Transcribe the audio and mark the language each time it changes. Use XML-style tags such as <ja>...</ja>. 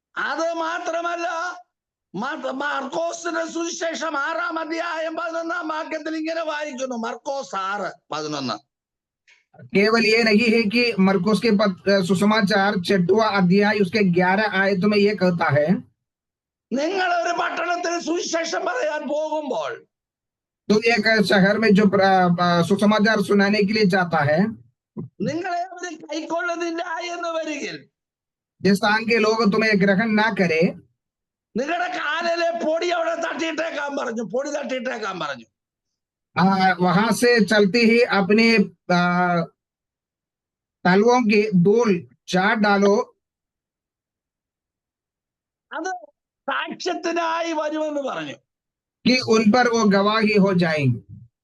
<ml>അത് മാത്രമല്ല മർക്കോസിന്റെ സുവിശേഷം 6-ാം അധ്യായം 11-ാം വാക്യത്തിൽ ഇങ്ങനെ വായിക്കുന്നു, മർക്കോസ് 6:11.</ml> <hi>केवल ये नहीं है कि मरकुस के सुसमाचार 6वां अध्याय उसके 11 आयत में ये कहता है,</hi> <ml>നിങ്ങൾ ഒരു പട്ടണത്തിൽ സുവിശേഷം പറയാൻ പോകുമ്പോൾ</ml> <hi>तो एक शहर में जो सुसमाचार सुनाने के लिए जाता है,</hi> <ml>നിങ്ങളെ അവർ കൈക്കൊള്ളുന്നില്ല എന്ന് വരികിൽ</ml> <hi>जिस स्थान के लोग तुम्हें ग्रहण ना करे,</hi> <ml>നിങ്ങളുടെ കാലിലെ പൊടി അവിടെ തട്ടിയിട്ടേക്കാൻ പറഞ്ഞു, പൊടി തട്ടിയിട്ടേക്കാൻ പറഞ്ഞു.</ml> <hi>वहां से चलते ही अपने तलवों की धूल चाट डालो,</hi> <ml>അത് സാക്ഷ്യത്തിനായി വരുമെന്ന് പറഞ്ഞു.</ml> <hi>कि उन पर वो गवाही हो जाएंगे.</hi>